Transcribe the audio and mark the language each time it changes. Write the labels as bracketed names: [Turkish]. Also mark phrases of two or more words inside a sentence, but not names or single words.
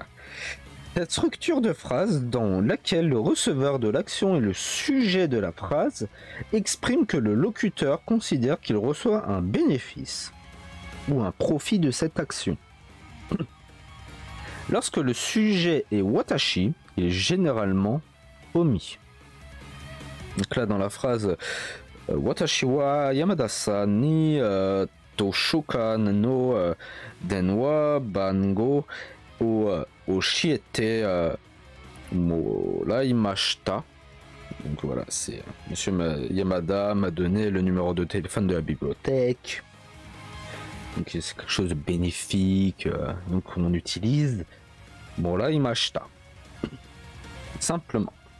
[French] Cette structure de phrase dans laquelle le receveur de l'action et le sujet de la phrase exprime que le locuteur considère qu'il reçoit un bénéfice ou un profit de cette action. Lorsque le sujet est watashi, il est généralement omis. Donc là, dans la phrase [Japanese] 私は山田さんに図書館の電話番号を教えてもらいました. [French] Donc voilà, c'est Monsieur Yamada m'a donné le numéro de téléphone de la bibliothèque. Donc c'est quelque chose de bénéfique, donc on utilise moraimashita. Simplement.